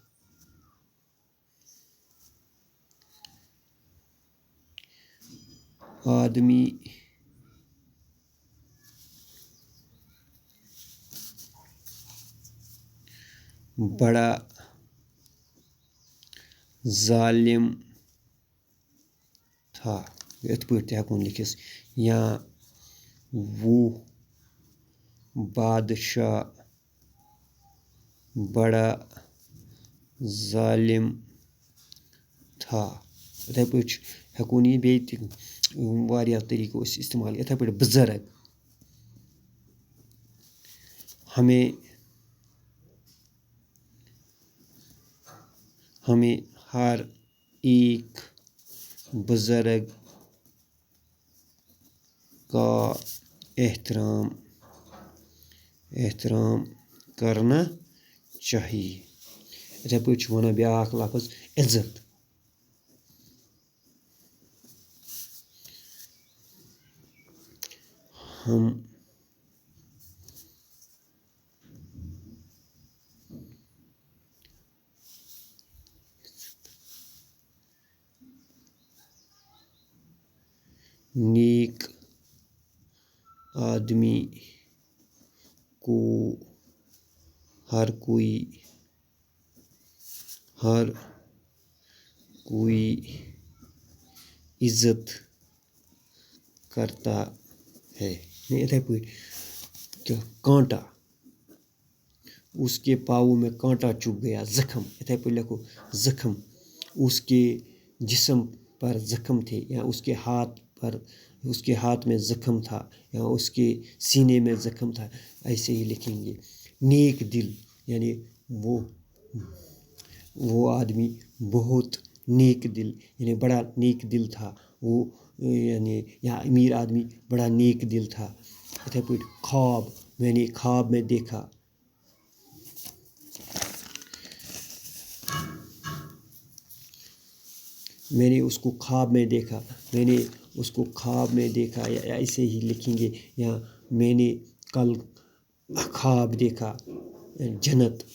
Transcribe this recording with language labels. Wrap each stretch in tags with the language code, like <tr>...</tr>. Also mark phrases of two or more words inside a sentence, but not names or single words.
<ur>آدمی بڑا ظالم تھا</ur> <ks>یِتھ پٲٹھۍ تہِ ہٮ۪کون لِکھِتھ.</ks> <ur>یا وہ بادشاہ بڑا ظالم تھا.</ur> <ks>یِتھَے پٲٹھۍ چھِ ہٮ۪کون یہِ بیٚیہِ تہِ واریاہ طریٖقو أسۍ استعمال. یِتھَے پٲٹھۍ</ks> <ur>بُزرگ ہمیں ہر ایک بزرگ کا احترام کرنا چاہیے.</ur> <ks>یِتھَے پٲٹھۍ چھُ وَنان بیٛاکھ لفظ عزت.</ks> <ur>ہم نیک آدمی کو ہر کوئی عزت کرتا ہے.</ur> <ks>یِتھَے پٲٹھۍ</ks> <ur>کانٹا اس کے پاؤں میں کانٹا چُبھ گیا زخم.</ur> <ks>یِتھَے پٲٹھۍ لکھو زخم.</ks> <ur>اس کے جسم پر زخم تھے یا اس کے ہاتھ میں زخم تھا یا اس کے سینے میں زخم تھا. ایسے ہی لکھیں گے. نیک دل یعنی وہ آدمی بہت نیک دل یعنی بڑا نیک دل تھا. وہ یعنی یا امیر آدمی بڑا نیک دل تھا.</ur> <ks>یِتھَے پٲٹھۍ</ks> <ur>خواب میں نے خواب میں دیکھا. میں نے اس کو خواب میں دیکھا. میں نے اس کو خواب میں دیکھا یا ایسے ہی لکھیں گے. یا میں نے کل خواب دیکھا.</ur>